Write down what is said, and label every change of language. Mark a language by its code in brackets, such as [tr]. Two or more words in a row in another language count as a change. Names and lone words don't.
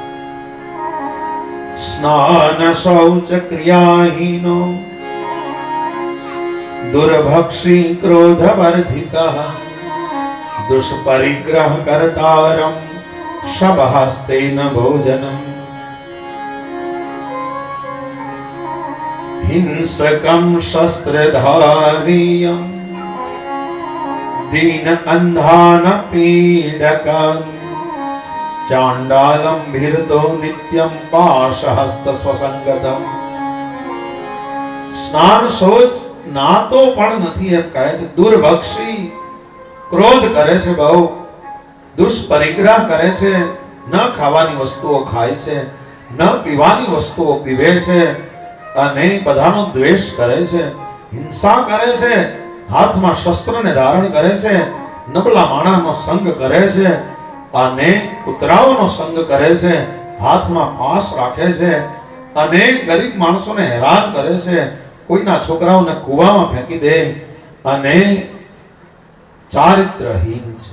[sa] સ્નાન શૌચ ક્રિયાહીનો દુર્ભક્ષી ક્રોધ વર્ધિતઃ દુષ્પરિગ્રહ કર્તારમ શબહસ્તેન ભોજનમ हिंसकं शस्त्रधारियं दीन अंधान पीडकं चांडालं भीरतो नित्यं पाशहस्त स्वसंगतम. [gu] સ્નાન શૌચ નાતો પણ નથી એમ કહે છે. દુર્ભક્ષી, ક્રોધ કરે છે બહુ, દુષ્પરિગ્રહ કરે છે, ન ખાવાની વસ્તુઓ ખાય છે, ન પીવાની વસ્તુઓ પીવે છે, અને બધાનો દ્વેષ કરે છે, હિંસા કરે છે, હાથમાં શસ્ત્રને ધારણ કરે છે, નબળા માણસનો સંગ કરે છે, અને કૂતરાઓનો સંગ કરે છે, હાથમાં પાસ રાખે છે, અને ગરીબ માણસોને હેરાન કરે છે, કોઈના છોકરાઓને કૂવામાં ફેંકી દે, અને ચારિત્રહીન છે.